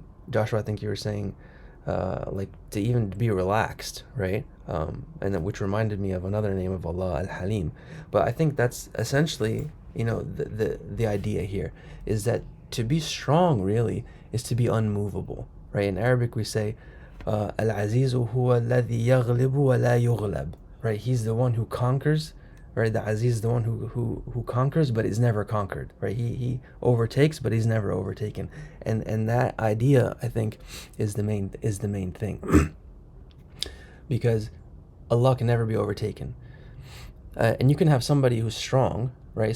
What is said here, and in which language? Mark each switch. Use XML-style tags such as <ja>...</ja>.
<en>Joshua, I think you were saying like to even be relaxed, right? And then, which reminded me of another name of Allah, Al-Halim. But I think that's essentially, the idea here is that to be strong really is to be unmovable, right? In Arabic we say</en> <ar>العزيز هو الذي يغلب ولا يغلب,</ar> <en>right? He's the one who conquers, right? The Aziz is the one who conquers but is never conquered, right? He overtakes but he's never overtaken, and that idea, I think, is the main thing. Because Allah can never be overtaken, and you can have somebody who's strong, right?</en>